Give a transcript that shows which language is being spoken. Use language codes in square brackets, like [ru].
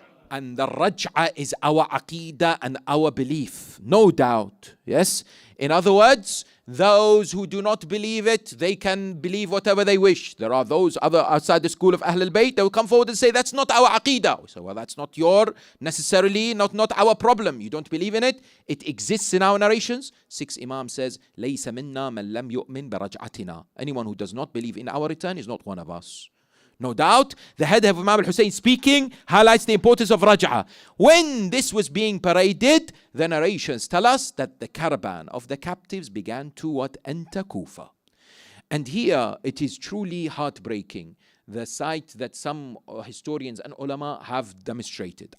[en] And the raj'a is our aqidah and our belief, no doubt. Yes? In other words, those who do not believe it, they can believe whatever they wish. There are those other outside the school of Ahl al-Bayt, they will come forward and say, that's not our aqidah. So, well, that's not your, necessarily, not our problem. You don't believe in it. It exists in our narrations. 6 Imam says, [ar] لَيْسَ مِنَّا مَنْ لَمْ يُؤْمِنْ بِرَجْعَتِنَا. [en] Anyone who does not believe in our return is not one of us. No doubt, the head of Imam al-Hussein speaking highlights the importance of raj'ah. When this was being paraded, the narrations tell us that the caravan of the captives began to enter Kufa. And here it is truly heartbreaking, the sight that some historians and ulama have demonstrated.